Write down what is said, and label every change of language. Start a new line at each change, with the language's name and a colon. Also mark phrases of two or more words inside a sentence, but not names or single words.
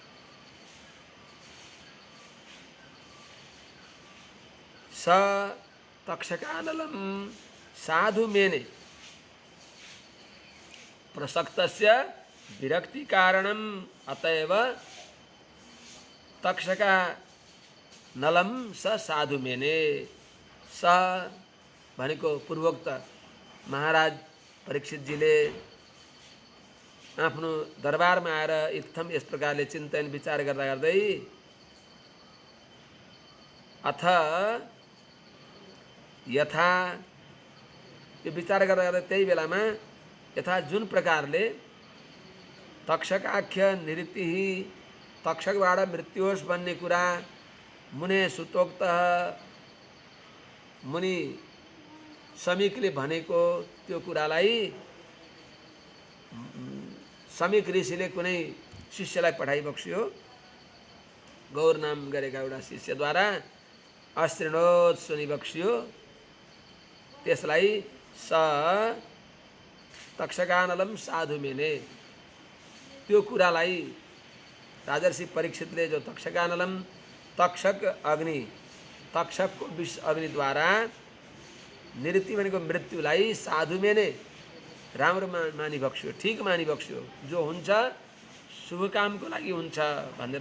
Sanskrit: स तक्षकानलं साधु मेने प्रसक्तस्य विरक्ति कारणम् अतएव तक्षका नलम स साधु मेने।
Nepali: स भनेको पूर्वोक्त महाराज परीक्षितजीले आफ्नो दरबारमा आएर इत्थम यस प्रकारले चिन्तन विचार गर्दा गर्दै अथ यथा यो विचार गर्दा गर्दा त्यही बेलामा यथा जुन प्रकारले
Sanskrit: तक्षकाख्य निरति
Nepali: तक्षकबाट मृत्यु होस् भन्ने कुरा
Sanskrit: मुने सुतोक्त
Nepali: मुनि समीकले भनेको त्यो कुरालाई समीक ऋषिले कुनै शिष्यलाई पठाइबक्स्यो गौर नाम गरेका एउटा शिष्यद्वारा अशृणोत् सुनिबक्स्यो। त्यसलाई
Sanskrit: स तक्षकानलम साधु मेने
Nepali: त्यो कुरालाई राजर्षि परीक्षितले जो तक्षकानलम तक्षक अग्नि तक्षकको विष अग्निद्वारा निरति भनेको मृत्युलाई
Sanskrit: साधु मेने
Nepali: राम्रो मानिबक्स्यो ठीक मानिबक्स्यो जो हुन्छ शुभ कामको लागि हुन्छ भनेर।